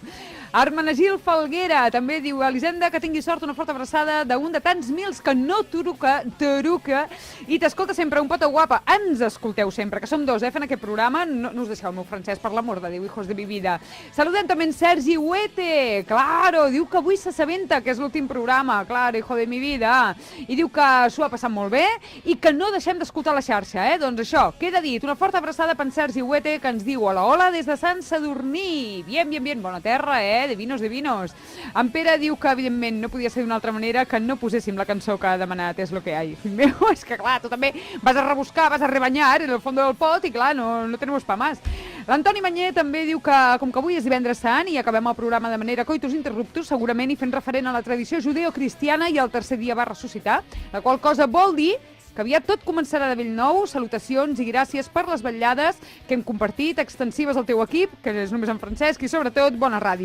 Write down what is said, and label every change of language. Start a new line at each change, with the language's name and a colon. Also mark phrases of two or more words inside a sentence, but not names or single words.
Catalan: Armenegil Falguera també diu, Elisenda, que tingui sort, una forta abraçada d'un de tants mils que no t'uruca i t'escolta sempre, un pota guapa. Ens escolteu sempre, que som dos, fent aquest programa. No us deixeu el meu francès, per l'amor de Déu,
Spanish: hijos de mi vida.
Catalan: Saludem també en Sergi Huete, claro, diu que avui s'assabenta, que és l'últim programa,
Spanish: claro, hijo de mi vida.
Catalan: I diu que s'ho ha passat molt bé i que no deixem d'escoltar la xarxa, Doncs això, queda dit. Una forta abraçada per en Sergi Huete, que ens diu, hola, hola, des de Sant Sadurní.
Spanish: Bien, bien, bien,
Catalan: bona terra,
Spanish: de vinos, de vinos.
Catalan: En Pere diu que, evidentment, no podia ser d'una altra manera que no poséssim la cançó que ha demanat, és
Spanish: lo que hay.
Catalan: Fill meu, és que, clar, tu també vas a rebuscar, vas a rebanyar en el fons del pot i, clar,
Spanish: no tenemos pa más.
Catalan: L'Antoni Manyer també diu que, com que avui és divendres sant i acabem el programa de manera
Latin: coitus interruptus,
Catalan: segurament i fent referent a la tradició judeocristiana i el tercer dia va ressuscitar, la qual cosa vol dir que aviat tot començarà de bell nou. Salutacions i gràcies per les vetllades que hem compartit, extensives al teu equip, que és només en Francesc, i sobretot bona ràdio.